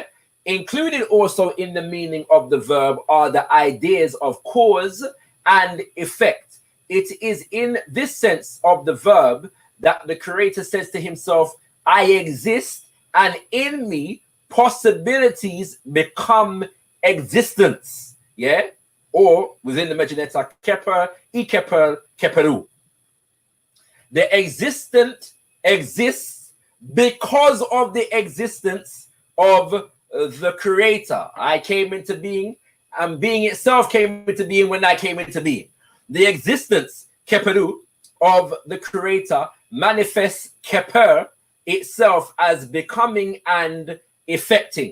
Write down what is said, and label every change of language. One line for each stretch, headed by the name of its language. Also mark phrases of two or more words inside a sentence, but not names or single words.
English: Included also in the meaning of the verb are the ideas of cause and effect. It is in this sense of the verb that the creator says to himself, I exist, and in me possibilities become existence. Yeah? Or within the Medjunetta, keper, ikeper, keperu. The existent exists because of the existence of the creator. I came into being, and being itself came into being when I came into being. The existence, keperu, of the creator manifests keper itself as becoming and effecting.